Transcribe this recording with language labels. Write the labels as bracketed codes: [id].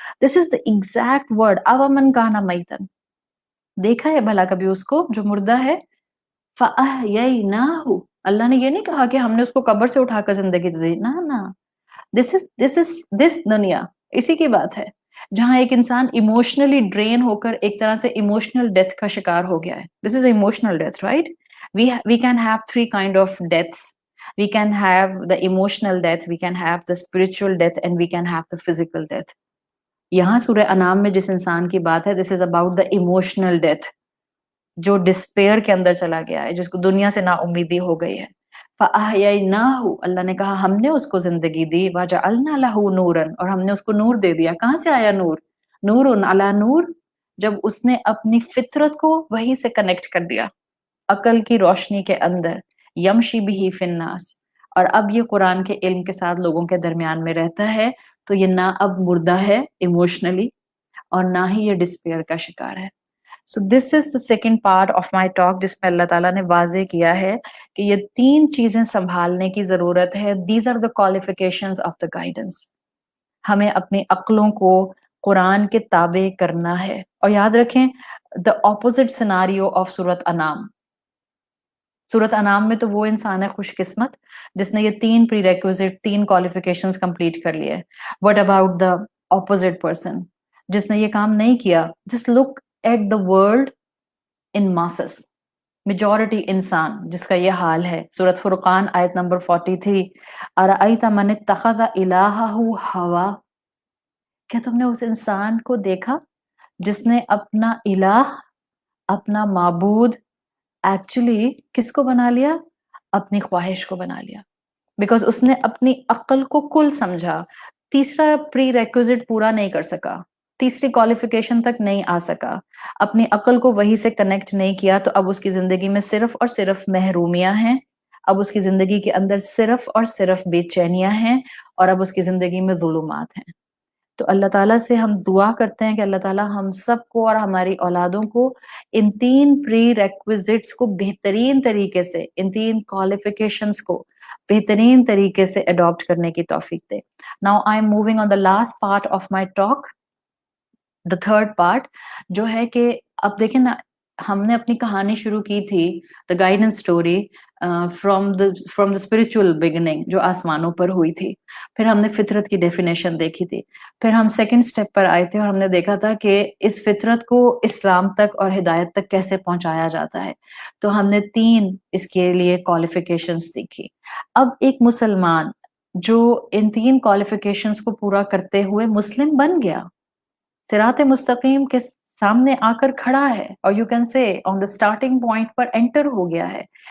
[en] this is the exact word, [ar] اَوَ مَنْ كَانَ مَيْتًا. [ur] دیکھا ہے بھلا کبھی اس کو جو مردہ ہے؟ فَأَحْيَيْنَاهُ, اللہ نے یہ نہیں کہا کہ ہم نے اس کو قبر سے اٹھا کر زندگی دے دی, نا. دس دنیا اسی کی بات ہے جہاں ایک انسان ایموشنلی ڈرین ہو کر ایک طرح سے ایموشنل ڈیتھ کا شکار ہو گیا ہے. [en] This is emotional death, right. We can have 3 kind of deaths. We can have the emotional death, we can have the spiritual death, and we can have the physical death. [ur] یہاں سورہ انعام میں جس انسان کی بات ہے, [en] this is about the emotional death, [ur] جو ڈسپیئر کے اندر چلا گیا ہے, جس کو دنیا سے نا امیدی ہو گئی ہے. فَأَحْيَيْنَاهُ, اللہ نے کہا ہم نے اس کو زندگی دی, [ar] وَجَعَلْنَا لَهُ نُورًا, [ur] اور ہم نے اس کو نور دے دیا. کہاں سے آیا نور؟ [ar] نورٌ علی نور, [ur] جب اس نے اپنی فطرت کو وہی سے کنیکٹ کر دیا, عقل کی روشنی کے اندر, [ar] یمشی بہ فی الناس. [ur] اور اب یہ قرآن کے علم کے ساتھ لوگوں کے درمیان میں رہتا ہے, تو یہ نہ اب مردہ ہے ایموشنلی, اور نہ ہی یہ ڈسپیئر کا شکار ہے. [en] So this is the second part of my talk, [ur] جس میں اللہ تعالیٰ نے واضح کیا ہے کہ یہ 3 چیزیں سنبھالنے کی ضرورت ہے. [en] These are the qualifications of the guidance. [ur] ہمیں اپنی عقلوں کو قرآن کے تابع کرنا ہے. اور یاد رکھیں, [en] the opposite scenario of سورۃ انعام. [ur] سورۃ انعام میں تو وہ انسان ہے خوش قسمت جس نے یہ 3 prerequisite 3 qualifications complete کر لیے. [en] What about the opposite person [ur] جس نے یہ کام نہیں کیا؟ [en] Just look at the world in masses. [ur] Majority انسان جس کا یہ حال ہے. سورۃ فرقان آیت نمبر 43, [ar] أَرَأَيْتَ مَنِ اتَّخَذَ إِلَٰهَهُ هَوَىٰ, [ur] کیا تم نے اس انسان کو دیکھا جس نے اپنا الہ, اپنا معبود ایکچولی کس کو بنا لیا؟ اپنی خواہش کو بنا لیا. بیکاز اس نے اپنی عقل کو کل سمجھا, تیسرا پری ریکوزٹ پورا نہیں کر سکا, تیسری کوالیفیکیشن تک نہیں آ سکا, اپنی عقل کو وہی سے کنیکٹ نہیں کیا, تو اب اس کی زندگی میں صرف اور صرف محرومیاں ہیں, اب اس کی زندگی کے اندر صرف اور صرف بے چینیاں ہیں, اور اب اس کی زندگی میں ظلمات ہیں. تو اللہ تعالیٰ سے ہم دعا کرتے ہیں کہ اللہ تعالیٰ ہم سب کو اور ہماری اولادوں کو ان 3 پری ریکوزٹس کو بہترین طریقے سے, ان 3 کوالیفیکیشنز کو بہترین طریقے سے اڈاپٹ کرنے کی توفیق دے. [en] Now I am moving on the last part of my talk, the third part, [ur] جو ہے کہ اب دیکھیں نا, ہم نے اپنی کہانی شروع کی تھی [en] the guidance story from the spiritual beginning, [ur] جو آسمانوں پر ہوئی تھی. پھر ہم نے فطرت کی ڈیفینیشن دیکھی تھی. پھر ہم سیکنڈ سٹیپ پر آئے تھے اور ہم نے دیکھا تھا کہ اس فطرت کو اسلام تک اور ہدایت تک کیسے پہنچایا جاتا ہے. تو ہم نے 3 اس کے لیے کوالیفیکیشنز دیکھی. اب ایک مسلمان جو ان 3 کوالیفیکیشنز کو پورا کرتے ہوئے مسلم بن گیا, صراط مستقیم کے سامنے آ کر کھڑا ہے, اور [en] you can say on the starting point [ur] per inter ہو گیا ہے.